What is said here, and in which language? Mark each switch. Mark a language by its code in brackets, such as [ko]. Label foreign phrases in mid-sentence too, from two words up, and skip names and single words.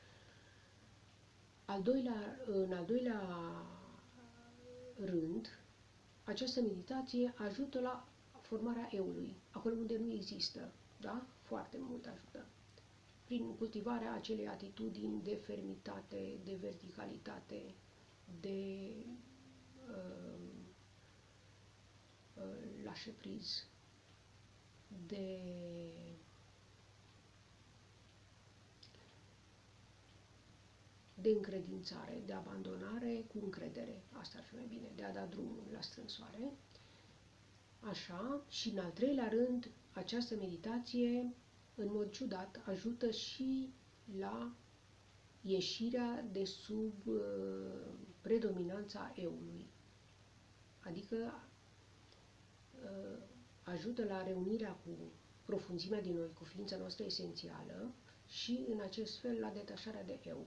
[ro] În al doilea rând, această meditație ajută la formarea eului, acolo unde nu există, da? Foarte mult ajută. Prin cultivarea acelei atitudini de fermitate, de verticalitate, de [fr] lâcher prise, [ro] de încredințare, de abandonare cu încredere, asta ar fi mai bine, de a da drumul la strânsoare. Așa, și în al treilea rând, această meditație, în mod ciudat, ajută și la ieșirea de sub predominanța eului, adică ajută la reunirea cu profunzimea din noi, cu ființa noastră esențială și în acest fel la detașarea de eu.